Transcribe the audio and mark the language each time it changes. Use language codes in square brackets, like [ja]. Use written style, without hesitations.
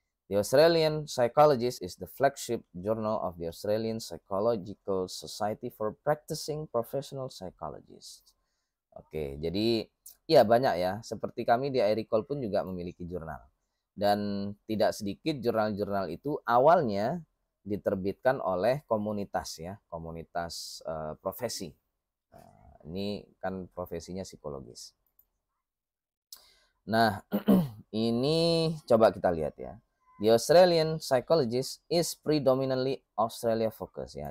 [en] The Australian Psychologist is the flagship journal of the Australian Psychological Society for Practicing Professional Psychologists. [id] Oke, jadi ya banyak ya. Seperti kami di Airicall pun juga memiliki jurnal. Dan tidak sedikit jurnal-jurnal itu awalnya diterbitkan oleh komunitas ya, komunitas profesi. Nah, ini kan profesinya psikologis. Nah, ini coba kita lihat ya. [en] The Australian Psychologist is predominantly Australia focus ya.